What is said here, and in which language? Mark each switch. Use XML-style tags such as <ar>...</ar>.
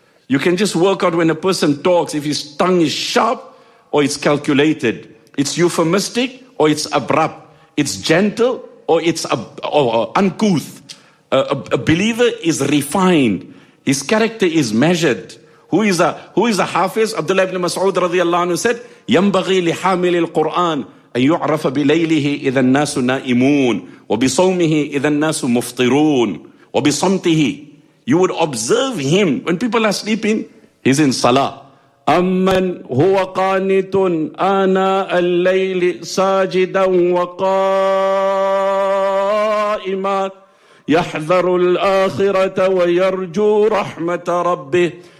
<en>You can just work out when a person talks, if his tongue is sharp or it's calculated. It's euphemistic or it's abrupt. It's gentle or it's uncouth. A believer is refined. His character is measured. Who is a Hafiz?</en> <ar>Abdullah ibn Mas'ud radiallahu anhu said, يَنْبَغِي لِحَامِلِ الْقُرْآنِ أَنْ يُعْرَفَ بِلَيْلِهِ إِذَا النَّاسُ نَائِمُونَ وَبِصَوْمِهِ إِذَا النَّاسُ مُفْطِرُونَ وَبِصَمْتِهِ.</ar> <en>You would observe him when people are sleeping. He's in salah.</en> <ar>أَمَّنْ هُوَ قَانِتٌ آنَاءَ اللَّيْلِ سَاجِدًا وَقَائِمًا يَحْذَرُ الْآخِرَةَ وَيَرْجُو رَحْمَةَ رَبِّهِ.</ar>